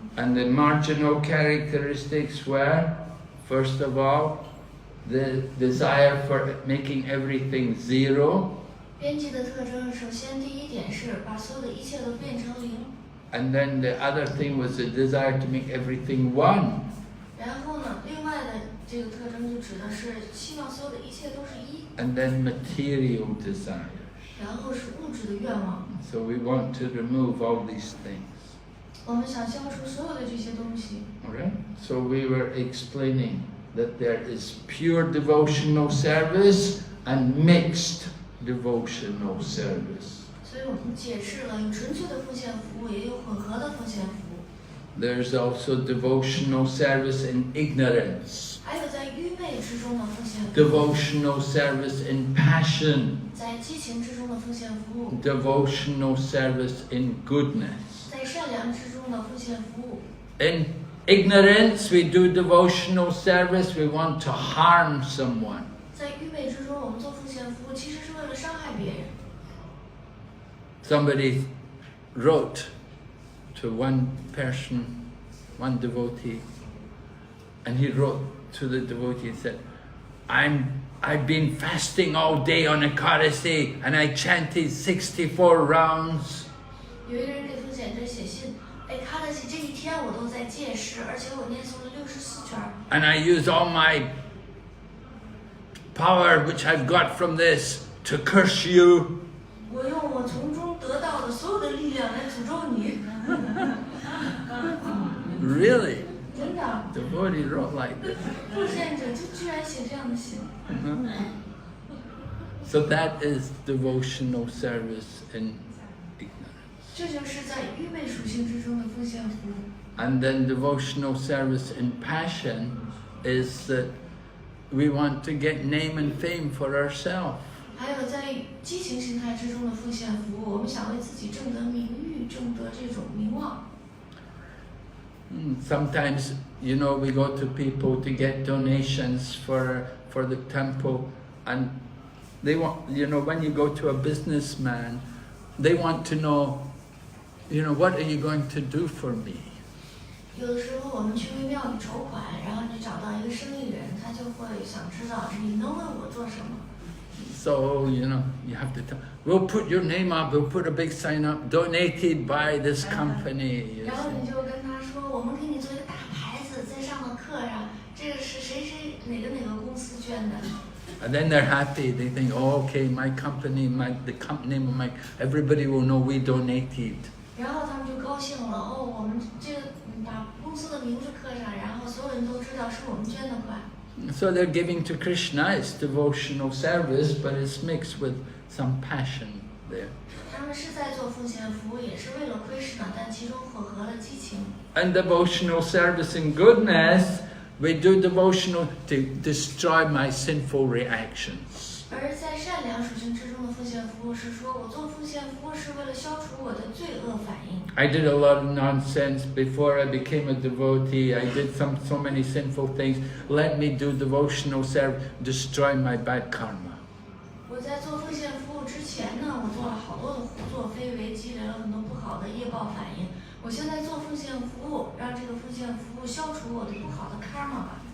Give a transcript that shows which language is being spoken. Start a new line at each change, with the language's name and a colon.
English: And the marginal characteristics were, first of all, the desire for making everything zero.
Chinese: 边际的特征，首先第一点是把所有的一切都变成零。
English: And then the other thing was the desire to make everything one.
Chinese: 然后呢，另外的这个特征就指的是希望所有的一切都是一。
English: And then material desires.
Chinese: 然后是物质的愿望。
English: So we want to remove all these things.
Chinese: 我们想消除所有的这些东西。
English: Alright? So we were explaining that there is pure devotional service and mixed devotional service.
Chinese: 所以我们解释了有纯粹的奉献服务，也有混合的奉献服务。
English: There's also devotional service in ignorance.
Chinese: 还有在愚昧之中的奉献服务，
English: Devotional service in passion.
Chinese: 在激情之中的奉献服务，
English: Devotional service in goodness.
Chinese: 在善良之中的奉献服务。
English: In ignorance, we do devotional service, we want to harm someone.
Chinese: 在愚昧之中，我们做奉献服务，其实是为了伤害别人。
English: Somebody wrote to one person, one devotee, and he wrote to the devotee and said, I've been fasting all day on Ekadasi and I chanted 64 rounds.
Chinese: 有一个人给奉献者写信，哎，卡德西这一天我都在戒师，而且我念诵了64圈。
English: And I use all my power which I've got from this to curse you.
Chinese: 我用我从中得到的所有的力量来诅咒你。
English: Really?
Chinese: 真的，
English: Devotee wrote like this.
Chinese: 奉献者就居然写这样的信。
English: So that is devotional service in ignorance.
Chinese: 这就是在愚昧属性之中的奉献服务。
English: And then devotional service in passion is that we want to get name and fame for ourselves.
Chinese: 还有在激情形态之中的奉献服务，我们想为自己挣得名誉，挣得这种名望。
English: Sometimes, you know, we go to people to get donations for the temple, and they want, you know, when you go to a businessman, they want to know, you know, what are you going to do for me?
Chinese: 有的时候我们去为庙里筹款，然后你找到一个生意人，他就会想知道你能为我做什么。
English: So, you know, you have to tell, we'll put your name up, we'll put a big sign up, donated by this company. You
Chinese: 然后
English: see.
Chinese: 你就跟他说，我们给你做一个大牌子，在上头刻上，这个是谁谁哪个公司捐的。
English: And then they're happy, they think, oh, okay, my company, the company, everybody will know we donated.
Chinese: 然后他们就高兴了，哦，我们这个把公司的名字刻上，然后所有人都知道是我们捐的款。
English: So they're giving to Krishna, it's devotional service, but it's mixed with some passion there.
Chinese: 他们是在做奉献服务，也是为了 Krishna， 但其中混合了激情。
English: And devotional service in goodness, we do devotional to destroy my sinful reactions.
Chinese: 而在善良属性之中的奉献服务是说，我做奉献服务是为了消除我的罪恶反应。
English: I did a lot of nonsense before I became a devotee. I did so many sinful things. Let me do devotional service, destroy my bad karma.
Chinese: 我在做奉献服务之前呢，我做了好多的胡作非为，积累了很多不好的业报反应。我现在做奉献服务，让这个奉献服务消除我的不好的 karma 吧。